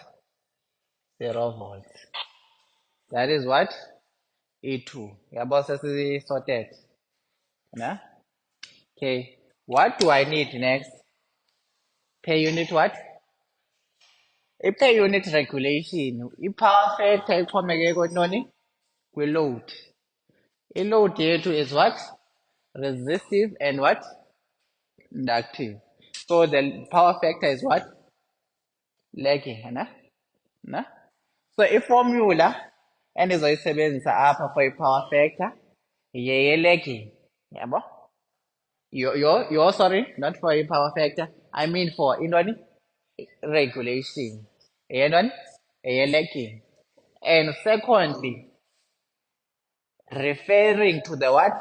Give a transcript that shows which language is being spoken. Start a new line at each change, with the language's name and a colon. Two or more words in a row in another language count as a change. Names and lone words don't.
English: 0 volts. That is what? E2. Your boss is sorted. Yeah? Okay. What do I need next? Per unit what? Per unit regulation. I-power factor
Xhosa: ixhomekeke kwintoni? Kwi-load. I-load yethu
English: is what? Resistive and what? Inductive. So the power factor is what? Lagging. Na?
Xhosa: So i-formula endizoyisebenzisa apha
English: for i-power factor
Xhosa: yeye-lagging. Yabo?
English: You're sorry, not for i-power factor. I mean for intoni? Regulation. Yentoni?
Xhosa: Yeye-lagging.
English: And secondly, referring to the what?